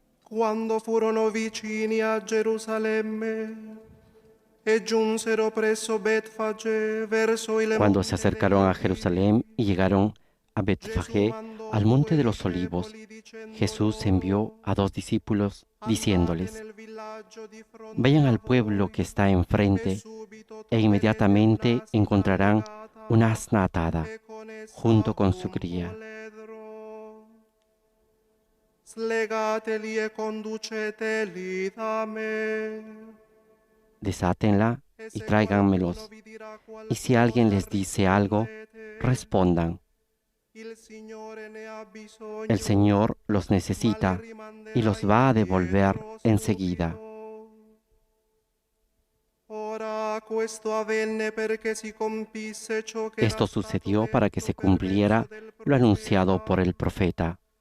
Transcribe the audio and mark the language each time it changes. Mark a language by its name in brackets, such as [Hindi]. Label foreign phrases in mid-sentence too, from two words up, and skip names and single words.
[Italian] Quando furono vicini a Gerusalemme e giunsero presso Betfagé verso il [Spanish] Cuando se [Italian] monte [Spanish] acercaron a [Italian] degli [Spanish] Jerusalén y llegaron a Betfagé, al monte de los olivos, Jesús envió a 2 discípulos diciéndoles: vayan al pueblo que está enfrente e inmediatamente encontrarán una asna atada junto con su cría. [Italian] Slegateli e conduceteli da me. [Spanish] Desátenla y tráiganmelos. Y si alguien les dice algo, respondan: el Señor los necesita y los va a devolver enseguida. Esto sucedió para que se cumpliera lo anunciado por el profeta.